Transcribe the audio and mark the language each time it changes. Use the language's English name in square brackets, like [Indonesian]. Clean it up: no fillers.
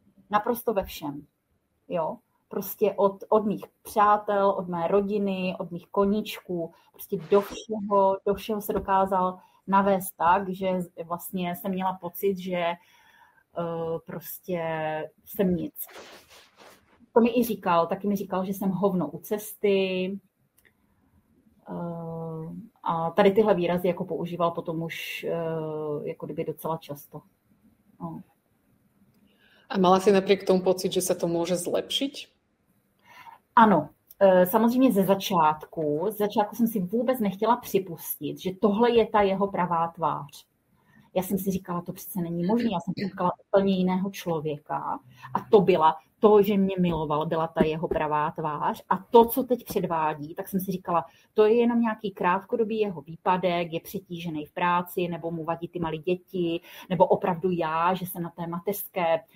[Czech] Naprosto ve všem, jo. Prostě od mých přátel, od mé rodiny, od mých koníčků, prostě do všeho se dokázal navést tak, že vlastně jsem měla pocit, že prostě jsem nic. To mi i říkal, taky mi říkal, že jsem hovno u cesty a tady tyhle výrazy jako používal potom už jako kdyby docela často. No. [Slovak] A mala si napriek tomu pocit, že sa to môže zlepšiť? [Czech] Ano, samozřejmě ze začátku jsem si vůbec nechtěla připustit, že tohle je ta jeho pravá tvář. Já jsem si říkala, to přece není možné, já jsem potkala úplně jiného člověka a to, že mě miloval, byla ta jeho pravá tvář a to, co teď předvádí, tak jsem si říkala, to je jenom nějaký krátkodobý jeho výpadek, je přetížený v práci, nebo mu vadí ty malé děti, nebo opravdu já, že jsem na té mateřské.